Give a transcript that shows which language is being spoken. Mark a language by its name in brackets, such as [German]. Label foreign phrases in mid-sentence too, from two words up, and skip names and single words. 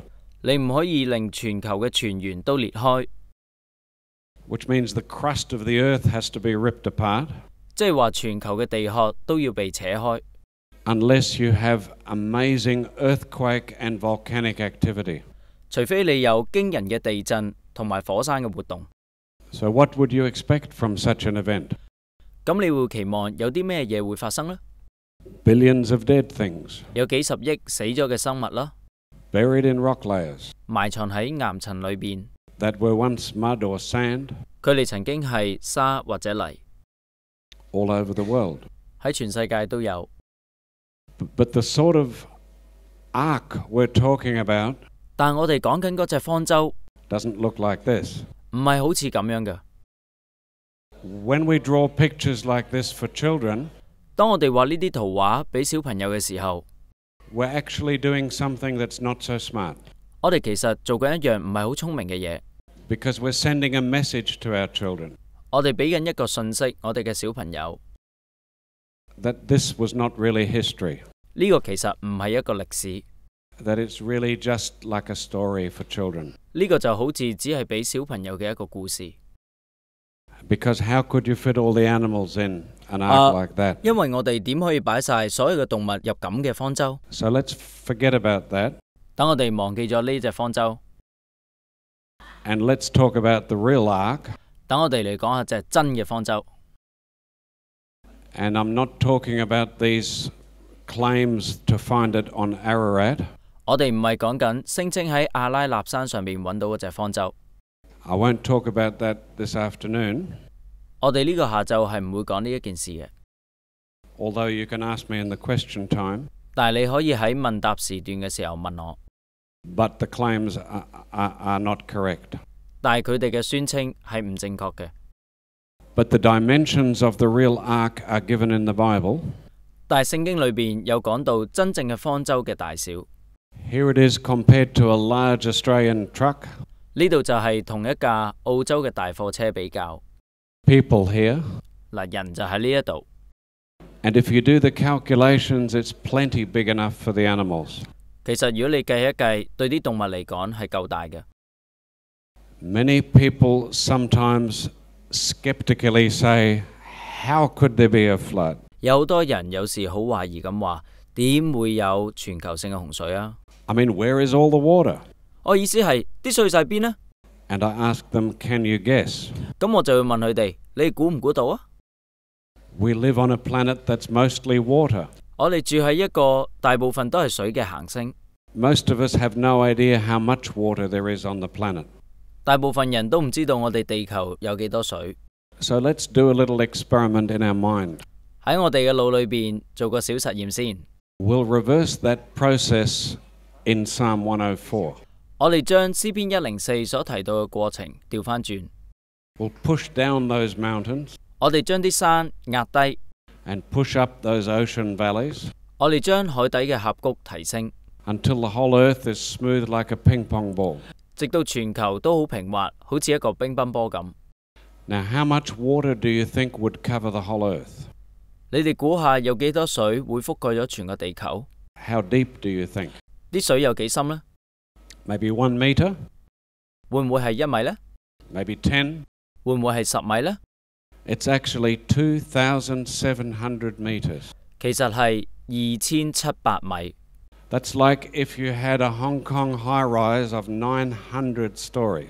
[Cantonese] 你唔可以令全球嘅泉源都裂開， [English] which means the crust of the earth has to be ripped apart. [Cantonese] 即係話全球嘅地殼都要被扯開。 [English] Unless you have amazing earthquake and volcanic activity. [Cantonese] 除非你有驚人嘅地震同埋火山嘅活動。 [English] So what would you expect from such an event? [Cantonese] 咁你會期望有啲咩嘢會發生呢？ [English] Billions of dead things. [Cantonese] 有幾十億死咗嘅生物啦。 [English] Buried in rock layers. [Cantonese] 埋藏喺岩層裏邊。 [English] That were once mud or sand. [Cantonese] 佢哋曾經係沙或者泥。 [English] All over the world. [Cantonese] 喺全世界都有。 [English] But the sort of ark we're talking about. [Cantonese] 但我哋講緊嗰隻方舟 [English] doesn't look like this. [Cantonese] 唔係好似咁樣嘅。 [English] When we draw pictures like this for children, [Cantonese] 當我哋畫呢啲圖畫俾小朋友嘅時候 [English] we're actually doing something that's not so smart. [Cantonese] 我哋其實做緊一樣唔係好聰明嘅嘢。 [English] Because we're sending a message to our children. [Cantonese] 我哋俾緊一個訊息，我哋嘅小朋友 [English] that this was not really history. [Cantonese] 呢個其實唔係一個歷史。 [English] That it's really just like a story for children. [Cantonese] 呢個就好似只係俾小朋友嘅一個故事。 [English] Because how could you fit all the animals in an ark like that? [Cantonese] 因為我哋點可以擺晒所有嘅動物入咁嘅方舟 [English] So let's forget about that. [Cantonese] 等我哋忘記咗呢隻方舟 [English] And let's talk about the real ark. [Cantonese] 等我哋嚟講下隻真嘅方舟 [English] And I'm not talking about these claims to find it on Ararat. [Cantonese] 我哋唔係講緊聲稱喺阿拉納山上面揾到嗰隻方舟。 [English] I won't talk about that this afternoon. [Cantonese] 我哋呢個下晝係唔會講呢一件事嘅。 [English] Although you can ask me in the question time. [Cantonese] 但係你可以喺問答時段嘅時候問我。 [English] But the claims are not correct. [Cantonese] 但係佢哋嘅宣稱係唔正確嘅。 [English] But the dimensions of the real ark are given in the Bible. [Cantonese] 但係聖經裏邊有講到真正嘅方舟嘅大小。 [English] Here it is compared to a large Australian truck. [Cantonese] 呢度就係同一架澳洲嘅大貨車比較。 [English] People here. [Cantonese] 嗱，人就喺呢一度。 [English] And if you do the calculations, it's plenty big enough for the animals. [Cantonese] 其實如果你計一計，對啲動物嚟講係夠大嘅。 [English] Many people sometimes skeptically say, how could there be a flood? [Cantonese] 有好多人有時好懷疑咁話，點會有全球性嘅洪水啊？ [English] I mean, where is all the water? [Cantonese] 我意思係啲水晒邊呢？ [English] And I ask them, can you guess? [Cantonese] 咁我就會問佢哋，你估唔估到啊？ [English] We live on a planet that's mostly water. [Cantonese] 我哋住喺一個大部分都係水嘅行星。 [English] Most of us have no idea how much water there is on the planet. [Cantonese] 大部分人都唔知道我哋地球有幾多水。 [English] So let's do a little experiment in our mind. [Cantonese] 喺我哋嘅腦裏邊做個小實驗先。 [English] We'll reverse that process in Psalm 104. [Cantonese] 我哋將詩篇104所提到嘅過程調翻轉。 [English] We'll push down those mountains. [Cantonese] 我哋將啲山壓低。 [English] And push up those ocean valleys. [Cantonese] 我哋將海底嘅峽谷提升。 [English] Until the whole earth is smooth like a ping pong ball. [Cantonese] 直到全球都好平滑，好似一個乒乓波咁。 [English] Now, how much water do you think would cover the whole earth? [Cantonese] 你哋估下有幾多水會覆蓋咗全個地球？ [English] How deep do you think? [Cantonese] 啲水有幾深呢？ [English] Maybe 1 meter? [Cantonese] 會唔會係1米呢？ [English] Maybe 10? [Cantonese] 會唔會係10米呢？ [English] It's actually 2,700 meters. [Cantonese] 其實係2700米。 [English] That's like if you had a Hong Kong high-rise of 900 stories.